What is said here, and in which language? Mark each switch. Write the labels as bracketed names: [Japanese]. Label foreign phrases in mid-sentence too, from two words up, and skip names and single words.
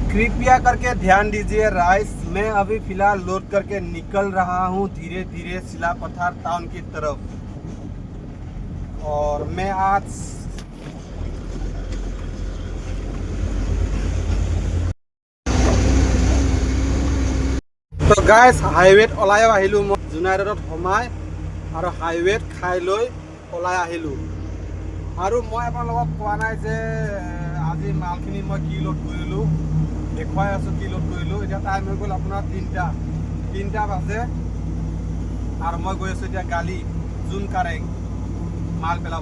[Hindi] कृपया करके ध्यान दीजिए राइस, मैं अभी फिलहाल लोड करके निकल रहा हूँ धीरे धीरे सिलापथार टाउन की तरफ। और मैं आज तो गाइस हाईवेत [Assamese] ওলাই আহিলোঁ মই জুনাইৰোডত সোমাই আৰু হাইৱেত খাই লৈ ওলাই আহিলোঁ। আৰু মই আপোনালোকক কোৱা নাই যে আজি মালখিনি মই কি লোড কৰিলোঁ, দেখুৱাই আছোঁ কি লোড কৰিলোঁ। এতিয়া টাইম হৈ গ'ল আপোনাৰ 3টা বাজে আৰু মই গৈ আছোঁ এতিয়া গালি জোন কাৰেং মাল পেলাব।